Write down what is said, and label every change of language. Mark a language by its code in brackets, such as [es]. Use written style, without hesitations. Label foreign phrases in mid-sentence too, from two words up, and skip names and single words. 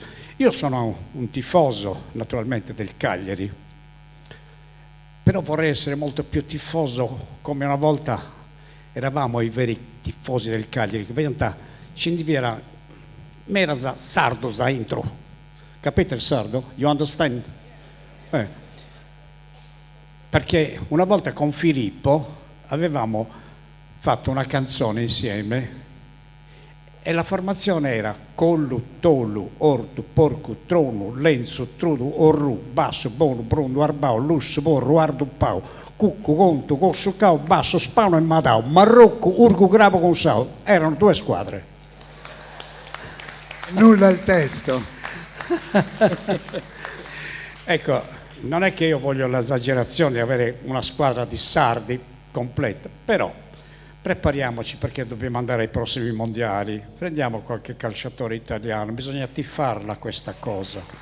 [it] Io sono un tifoso naturalmente del Cagliari, però vorrei essere molto più tifoso come una volta eravamo i veri tifosi del Cagliari, che vedete, ci era mera sardo za intro, capite il sardo? [en] You understand? [it] Perché una volta con Filippo avevamo fatto una canzone insieme e la formazione era collu, tolu, ortu, porcu, tronu, lenzu, trudu, orru, basso, bonu, brundu, arbao, lussu, borru, ardu, pau, cuccu, contu, cossu, cau, basso, spano e madau, marrocco, urgu, grabo, consau. Erano 2 squadre. Nulla il testo. Ecco, non è che io voglio l'esagerazione di avere una squadra di sardi completa, però prepariamoci perché dobbiamo andare ai prossimi mondiali, prendiamo qualche calciatore italiano, bisogna tiffarla questa cosa,